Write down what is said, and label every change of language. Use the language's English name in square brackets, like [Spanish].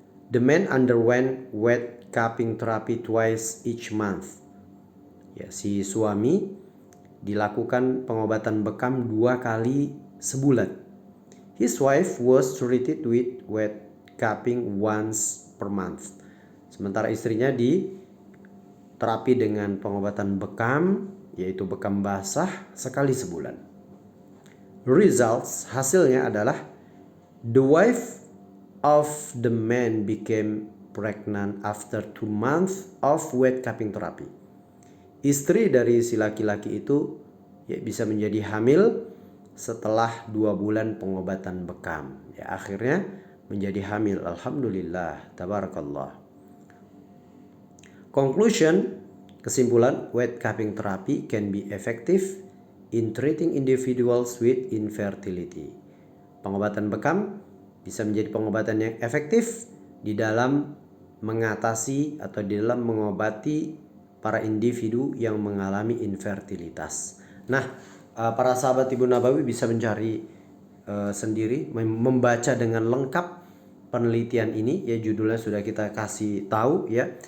[English] The man underwent wet cupping therapy twice each month. [Indonesian] Ya, si suami dilakukan pengobatan bekam 2 kali sebulan. [English] His wife was treated with wet cupping once per month. [Indonesian] Sementara istrinya diterapi dengan pengobatan bekam, yaitu bekam basah, sekali sebulan. [English] Results, [Indonesian] hasilnya adalah [English] the wife of the man became pregnant after 2 months of wet cupping therapy. [Indonesian] Istri dari si laki-laki itu, ya, bisa menjadi hamil setelah 2 bulan pengobatan bekam. Ya, akhirnya menjadi hamil. [Arabic] Alhamdulillah, tabarakallah. [English] Conclusion, [Indonesian] kesimpulan, [English] wet cupping therapy can be effective in treating individuals with infertility. [Indonesian] Pengobatan bekam bisa menjadi pengobatan yang efektif di dalam mengatasi atau di dalam mengobati para individu yang mengalami infertilitas. Nah, para sahabat Ibu Nabawi bisa mencari sendiri, membaca dengan lengkap penelitian ini, ya, judulnya sudah kita kasih tahu, ya.